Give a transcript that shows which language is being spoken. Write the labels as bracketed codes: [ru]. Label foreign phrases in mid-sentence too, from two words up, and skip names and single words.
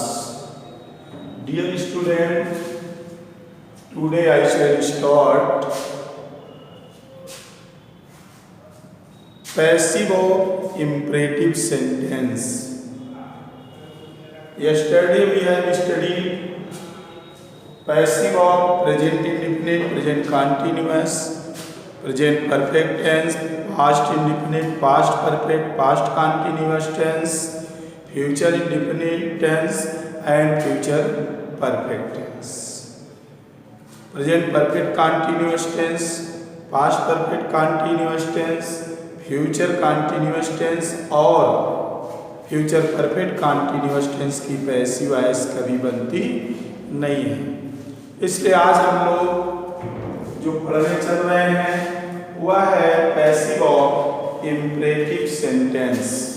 [en] Dear student, today I shall start passive imperative sentence. Yesterday we have studied passive of present indefinite, present continuous, present perfect tense, past indefinite, past perfect, past continuous tense, future indefinite tense and future perfect tense. Present perfect continuous tense, past perfect continuous tense, future continuous tense और future perfect continuous tense की passive voice [hi] कभी बनती नहीं है। इसलिए आज हम लोग जो पढ़ने चल रहे हैं वह है [en] passive of imperative sentence.